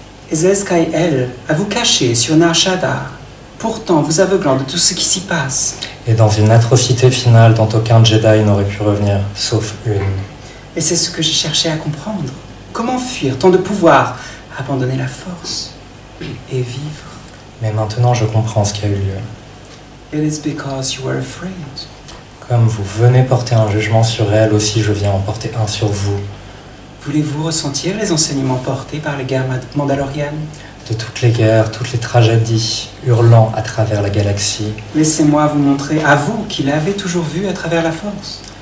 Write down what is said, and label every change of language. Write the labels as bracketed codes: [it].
[fr] Ezez Kai-El a vous caché sur Nar Shaddaa, pourtant vous aveuglant de tout ce qui s'y passe. Et dans une atrocité finale dont aucun Jedi n'aurait pu revenir, sauf une. Et c'est ce que j'ai cherché à comprendre. Comment fuir tant de pouvoir, abandonner la force et vivre? Mais maintenant je comprends ce qui a eu lieu. [en] It is because you were afraid. [fr] Comme vous venez porter un jugement sur elle, aussi je viens en porter un sur vous. Voulez-vous ressentir les enseignements portés par les guerres mandaloriennes? De toutes les guerres, toutes les tragédies, hurlant à travers la galaxie. Laissez-moi vous montrer, à vous qui l'avez toujours vu à travers la force.